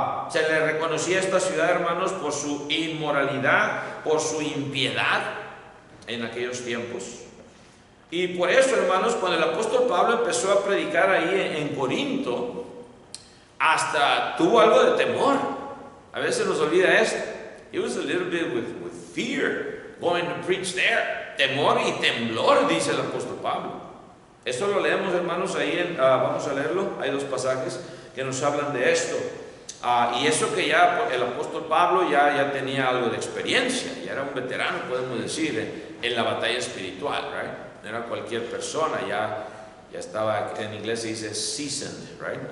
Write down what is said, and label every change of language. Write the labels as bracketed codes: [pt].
[es] Se le reconocía a esta ciudad, hermanos, por su inmoralidad, por su impiedad en aquellos tiempos. Y por eso, hermanos, cuando el apóstol Pablo empezó a predicar ahí en Corinto, hasta tuvo algo de temor. A veces nos olvida esto. [en] He was a little bit with fear going to preach there. [es] Temor y temblor, dice el apóstol Pablo. Esto lo leemos, hermanos, ahí vamos a leerlo. Hay dos pasajes que nos hablan de esto. Y eso que ya el apóstol Pablo ya tenía algo de experiencia, ya era un veterano, podemos decir, en la batalla espiritual, right? No era cualquier persona, ya estaba, en inglés se dice seasoned, right?